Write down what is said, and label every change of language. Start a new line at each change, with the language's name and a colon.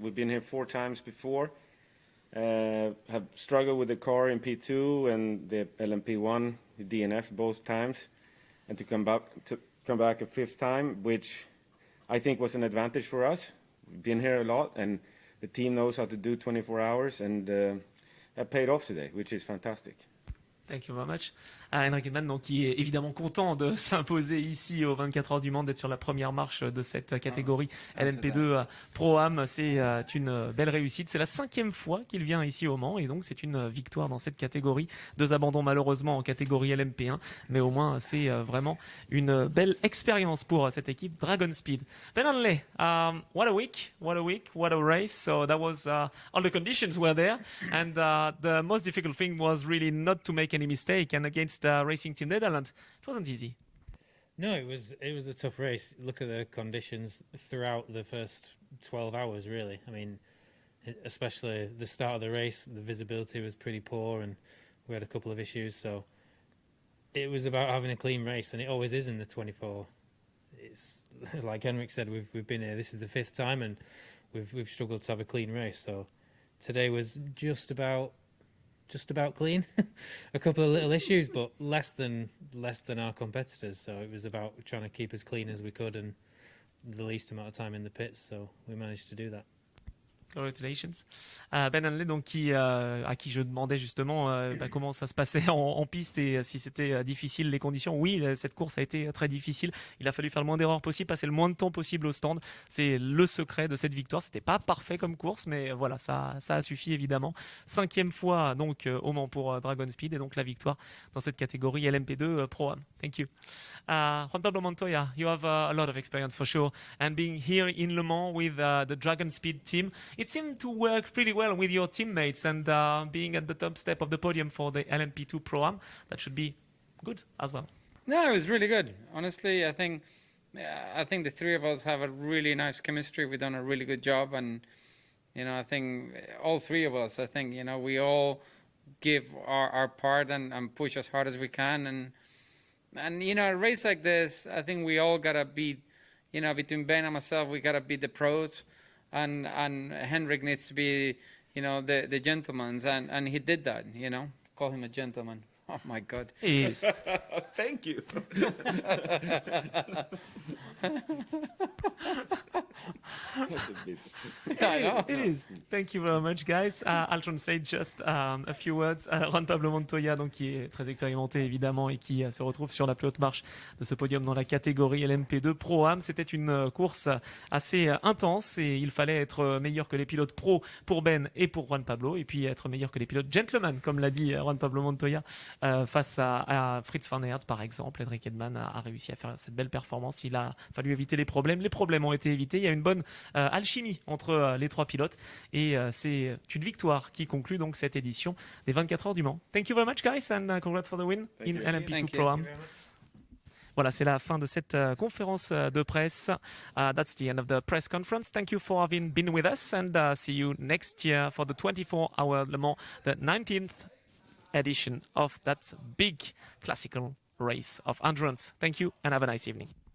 English: We've been here 4 times before. Have struggled with the car in P2 and the LMP1, the DNF both times, and to come back a 5th time, which I think was an advantage for us. We've been here a lot, and the team knows how to do 24 hours, and that paid off today, which is fantastic. Thank you very much.
French: Henrik Edman, donc, qui est évidemment content de s'imposer ici aux 24 heures du Mans, d'être sur la première marche de cette catégorie LMP2 Pro-Am. C'est une belle réussite. C'est la 5e fois qu'il vient ici au Mans et donc c'est une victoire dans cette catégorie. 2 abandons malheureusement en catégorie LMP1, mais au moins c'est vraiment une belle expérience pour cette équipe DRAGONSPEED.
English: Ben Hanley, what a week, what a race. So that was all the conditions were there, and the most difficult thing was really not to make any mistake, and against Racing Team Netherlands it wasn't easy. No, it was a tough race. Look at the conditions throughout the first 12 hours, really. I mean, especially the start of the race, the visibility was pretty poor and we had a couple of issues, so it was about having a clean race, and it always is in the 24. It's like Henrik said, we've been here, this is the 5th time, and we've struggled to have a clean race, so today was just about clean. A couple of little issues, but less than our competitors. So it was about trying to keep as clean as we could and the least amount of time in the pits, so we managed to do that. Congratulations.
French: Ben Hanley, donc à qui je demandais justement comment ça se passait en piste et si c'était difficile les conditions. Oui, cette course a été très difficile. Il a fallu faire le moins d'erreurs possible, passer le moins de temps possible au stand. C'est le secret de cette victoire. C'était pas parfait comme course, mais voilà, ça a suffi évidemment. 5e fois donc au Mans pour DRAGONSPEED et donc la victoire dans cette catégorie LMP2 Pro-Am.
English: Thank you. Juan Pablo Montoya, you have a lot of experience for sure, and being here in Le Mans with the DRAGONSPEED team, it seemed to work pretty well with your teammates, and being at the top step of the podium for the LMP2 Pro-Am, that should be good as well. No, it was really good. Honestly, I think the three of us have a really nice chemistry. We've done a really good job, and I think all three of us, we all give our part and push as hard as we can, and a race like this, I think we all gotta beat, between Ben and myself, we gotta beat the pros, and Henrik needs to be, the gentleman, and he did that, call him a gentleman. Oh my God. He is. Thank you. That's a bit. I know. It is. Thank you very much, guys. I'll translate just a few words.
French: Juan Pablo Montoya, donc, qui est très expérimenté évidemment et qui se retrouve sur la plus haute marche de ce podium dans la catégorie LMP2 Pro-Am. C'était une course assez intense et il fallait être meilleur que les pilotes pro pour Ben et pour Juan Pablo, et puis être meilleur que les pilotes gentlemen, comme l'a dit Juan Pablo Montoya, face à Fritz van Aert par exemple. Henrik Edman a réussi à faire cette belle performance. Il a fallu éviter les problèmes. Les problèmes ont été évités. Il y a une bonne alchimie entre les trois pilotes et c'est une victoire qui conclut donc cette édition des 24 heures du Mans.
English: Thank you very much, guys, and congrats for the win in LMP2 Pro-Am.
French: Voilà, c'est la fin de cette conférence de presse.
English: That's the end of the press conference. Thank you for having been with us, and see you next year for the 24-hour Le Mans, the 19th edition of that big classical race of endurance. Thank you and have a nice evening.